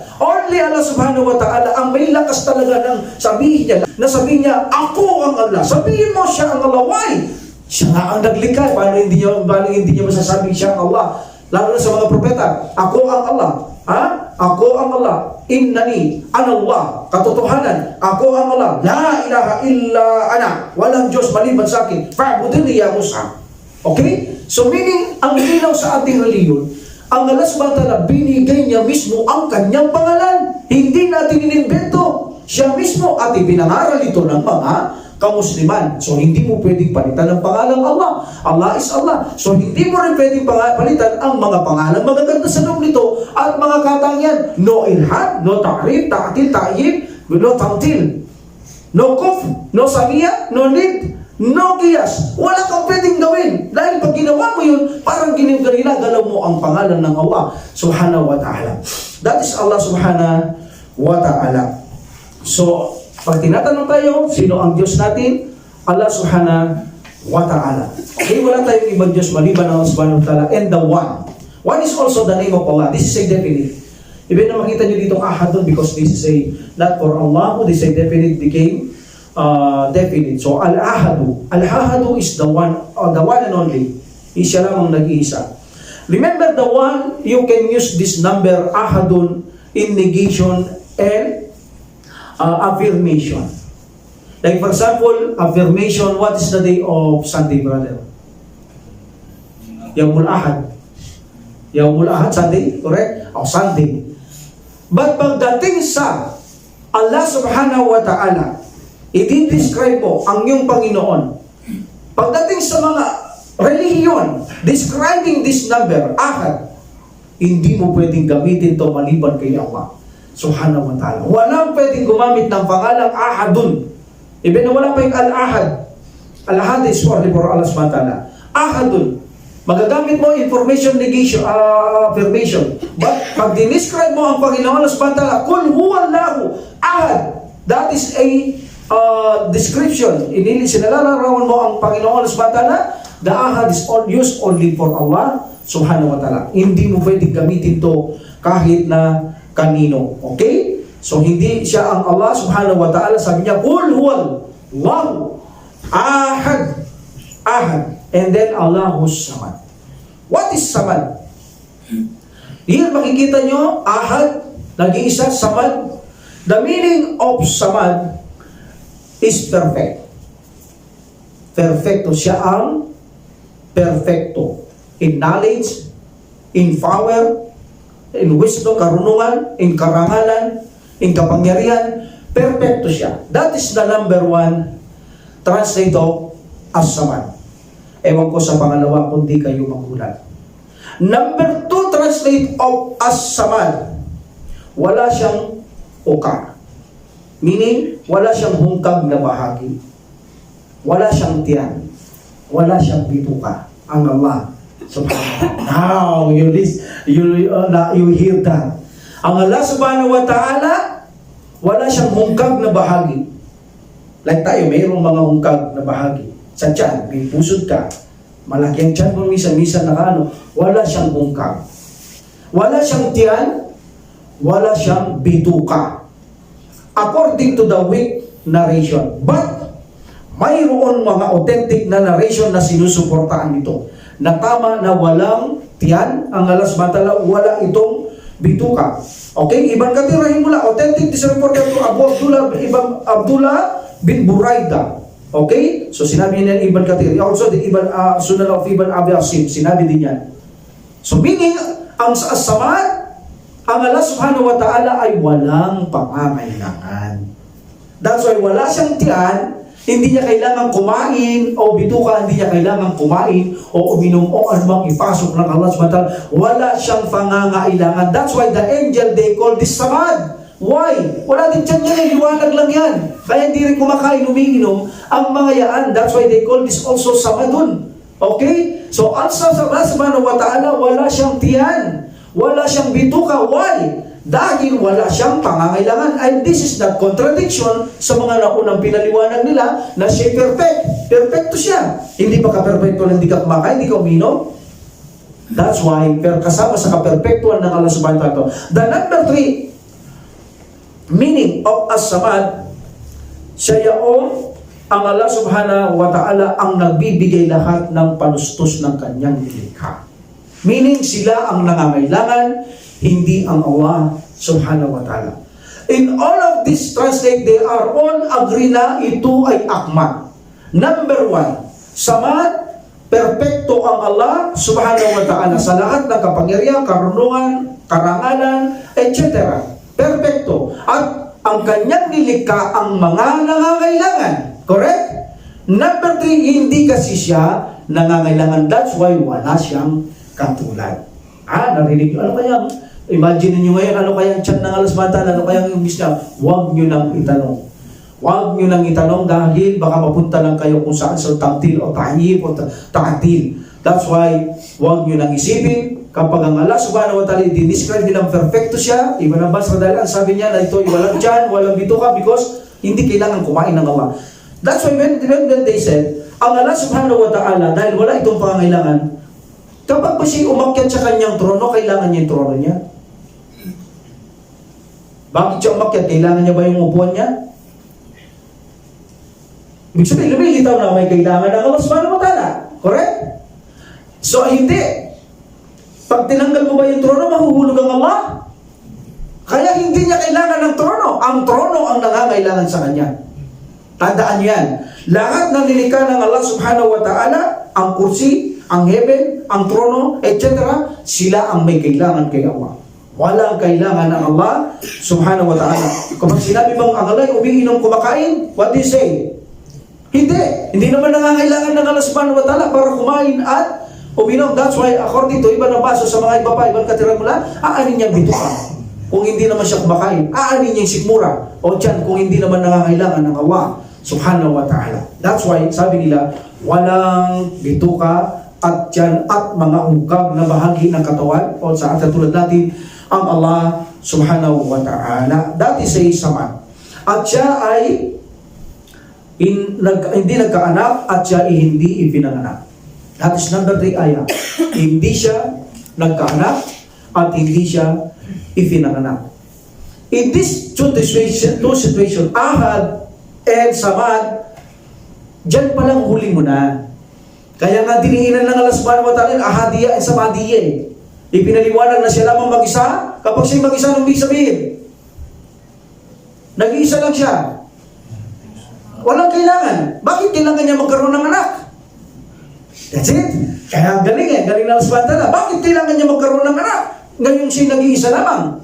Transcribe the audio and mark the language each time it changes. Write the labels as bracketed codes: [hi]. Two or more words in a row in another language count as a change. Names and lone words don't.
[tl] Only Allah [ar] سبحانه وتعالى [tl] ang may lakas talaga ng sabihin niya. Na sabihin niya, ako ang Allah. Sabihin mo, siya ang Allah. Why? Siya nga ang naglikha. Paano hindi niya masasabi siya ang Allah? Lalo na sa mga propeta, ako ang Allah. Ha? Ako ang Allah. [ar] إنني أنا الله. [tl] Katotohanan, ako ang Allah. [ar] لا إله إلا أنا. [tl] Walang Diyos maliban sa akin. [ar] فاعبدني يا موسى. [en] Okay? So meaning, [tl] ang linaw sa ating reliyon, ang Allah [ar] سبحانه وتعالى, [tl] binigay niya mismo ang kanyang pangalan. Hindi natin inimbento. Siya mismo at ibinangaral ito ng mga kamusliman. So, hindi mo pwedeng palitan ang pangalang Allah. [en] Allah is Allah. [tl] So, hindi mo rin pwedeng palitan ang mga pangalang magaganda sa loob nito at mga katangian. [ar] No ilhad, no تعريف، تعطيل، تعييب, no tamtil. No kuf, no samia, no nid, no qiyas. [tl] Wala kang pwedeng gawin. Dahil pag ginawa mo yun, parang ginagalaw mo ang pangalan ng Allah [ar] سبحانه وتعالى. [en] That is [ar] الله سبحانه وتعالى. [tl] So, pag tinatanong tayo, sino ang Diyos natin? [ar] الله سبحانه وتعالى. [tl] Okay, wala tayong ibang Diyos maliban ang Allah [ar] سبحانه وتعالى. [en] And the one. One is also the name of Allah. This is a definite. Even [tl] na makita nyo ditong [en] ahadun because this is a, not for Allah, this is a definite became definite. So, al-ahadu. Al-ahadu is the one and only. [tl] Siya lang ang nag-iisa. [en] Remember the one, you can use this number, ahadun, in negation and affirmation. Like for example, affirmation, what is the day of Sunday, brother? [ar] يوم الأحد. يوم الأحد, [en] Sunday, correct? O Sunday. [tl] But pagdating sa Allah [ar] سبحانه وتعالى, [tl] i-describe mo ang iyong Panginoon. Pagdating sa mga relihiyon, [en] describing this number, ahad, [tl] hindi mo pwedeng gamitin to maliban kay Allah [ar] سبحانه وتعالى. [tl] Walang pwedeng gumamit ng pangalang ahadun. [en] Even [tl] na wala pa yung [en] al-ahad. Al-ahad is only for Allah [ar] سبحانه وتعالى. Ahadun. [tl] Magagamit mo [en] information negation, affirmation. [tl] But pag dinescribe mo ang Panginoon Allah [ar] سبحانه وتعالى، قل هو الله أحد. [en] That is a description. [tl] Sinalalarawan mo ang Panginoon Allah [ar] سبحانه وتعالى. [en] The ahad is used only for Allah [ar] سبحانه وتعالى. [tl] Hindi mo pwedeng gamitin to kahit na kanino. Okay? So, hindi siya ang Allah [ar] سبحانه وتعالى. [tl] Sabi niya, [ar] قل هو الله أحد. Ahad. [en] And then, [ar] الله الصمد. [en] What is samad? Here, [tl] makikita nyo, ahad, nag-iisa, samad. [en] The meaning of samad is perfect. [tl] Perfecto. Siya ang perfecto. [en] In knowledge, in power, in wisdom, [tl] karunungan, in karangalan, in kapangyarihan, perfecto siya. [en] That is the number one translator as samad. [tl] Ewan ko sa pangalawa kung di kayo magulat. [en] Number two translate of as samad. [tl] Wala siyang uka. Meaning, wala siyang hungkag na bahagi. Wala siyang tiyan. Wala siyang bituka. [en] Ang Allah subhanahu. Now, you hear that. [tl] Ang Allah [ar] سبحانه وتعالى, [tl] wala siyang hungkag na bahagi. Like tayo, mayroong mga hungkag na bahagi. Sa tiyan, may pusod ka. Malaki ang tiyan mo, minsan nakaano. Wala siyang hungkag. Wala siyang tiyan. Wala siyang bituka. [en] According to the weak narration. But, [tl] mayroon mga authentic na narration na sinusuportaan ito. Na tama na walang tiyan, ang Allah [ar] سبحانه وتعالى, [tl] wala itong bituka. [en] Okay? Ibn Kathir rahimahullah, authentic this report to Abdullah bin Buraida. Okay? So [tl] sinabi niya [en] Ibn Kathir. Also the Sunan of Ibn Abi Asim, [tl] sinabi din yan. So meaning, ang samad, ang Allah [ar] سبحانه وتعالى [tl] ay walang pangangailangan. [en] That's why [tl] wala siyang tiyan. Hindi niya kailangan kumain o bituka, hindi niya kailangan kumain o uminom o anumang ipasok ng Allah [ar] سبحانه وتعالى. [tl] Wala siyang pangangailangan. [en] That's why the angel, they call this samad. Why? [tl] Wala din tiyan yan, liwanag lang yan. Kaya hindi rin kumakain, umiinom ang mga yaan. [en] That's why they call this also samadun. Okay? So, [ar] الله سبحانه وتعالى, [tl] wala siyang tiyan. Wala siyang bituka. Why? Dahil wala siyang pangangailangan. [en] And this is not contradiction [tl] sa mga naunang pinaliwanag nila na siya perfect. Perfecto siya. Hindi pa ka-perfecto lang, hindi ka kumakain, hindi ka uminom. [en] That's why, [tl] kasama sa ka-perfectuan ng Allah [ar] سبحانه وتعالى. [en] The number three, meaning of as-samad, [tl] siya yaong ang Allah [ar] سبحانه وتعالى [tl] ang nagbibigay lahat ng panustos ng kanyang nilikha. Meaning, sila ang nangangailangan, hindi ang Allah [ar] سبحانه وتعالى. [en] In all of this translate, they are all agree [tl] na ito ay akmat. Number one, samad, perfecto ang Allah [ar] سبحانه وتعالى [tl] sa lahat ng kapangyarihan, karunungan, karangalan, etc. Perfecto. At ang kanyang nilikha ang mga nangangailangan. [en] Correct? [tl] Number three, hindi kasi siya nangangailangan. [en] That's why [tl] wala siyang katulad. Narinig nyo? Ano kaya? Imagine niyo ngayon, ano kaya ang tiyan ng Allah [ar] سبحانه وتعالى? [tl] Ano kaya ang niya? Huwag nyo nang itanong. Huwag nyo nang itanong dahil baka mapunta lang kayo kung saan sa tamtil o tahib o taatil. [en] That's why, [tl] huwag nyo nang isipin. Kapag ang Allah [ar] سبحانه وتعالى [tl] i-describe nilang perfecto siya, iba na ba sa dahilan, sabi niya na ito walang tiyan, walang bituka because hindi kailangan kumain ng Allah. [en] That's why when they said, [ar] ang الله سبحانه وتعالى, [tl] dahil wala itong pangangailangan, kapag ba siya umakyat sa kanyang trono, kailangan niya yung trono niya? Bakit siya umakyat? Kailangan niya ba yung upuan niya? Ibig sabihin, lumilitaw na may kailangan ng Allah [ar] سبحانه وتعالى. [en] Correct? [tl] So, hindi. Pag tinanggal mo ba yung trono, mahuhulog ang Allah? Kaya hindi niya kailangan ng trono. Ang trono ang nangangailangan sa kanya. Tandaan yan. Lahat ng nilikha ng Allah [ar] سبحانه وتعالى, [tl] ang kursi, ang heaven, ang trono, etc., sila ang may kailangan kay Allah. Walang kailangan ng Allah [ar] سبحانه وتعالى. [tl] Kapag sinabi bang ang Allah ay umiinom kumakain, [en] what do you say? [tl] Hindi naman nangangailangan ng Allah [ar] سبحانه وتعالى [tl] para kumain at uminom. [en] That's why, according to [tl] iba na baso sa mga iba pa, ibang katirang mula, aanin niyang bituka. Kung hindi naman siya kumakain, aanin niya yung sikmura. O tiyan, kung hindi naman nangangailangan ng Allah [ar] سبحانه وتعالى. [en] That's why, [tl] sabi nila, walang bituka at tiyan at mga ungkab na bahagi ng katawan o sa katulad natin ang Allah [ar] سبحانه وتعالى. [en] That is a samad. [tl] At siya ay hindi nagkaanak at siya ay hindi ipinanganak. [en] That is number 3 ayah. [tl] Hindi siya nagkaanak at hindi siya ipinanganak. [en] In this two situation, ahad and samad, [tl] dyan palang huli mo na. Kaya nga diniinan ng Allah [ar] سبحانه وتعالى أحدية [tl] and samadiyya. Ipinaliwanag na siya lamang mag-isa. Kapag siya mag-isa, nung ibig sabihin, nag-iisa lang siya. Walang kailangan. Bakit kailangan niya magkaroon ng anak? [en] That's it. [tl] Kaya galing galing na Allah [ar] سبحانه وتعالى. [tl] Bakit kailangan niya magkaroon ng anak? Ngayon siya nag-iisa lamang.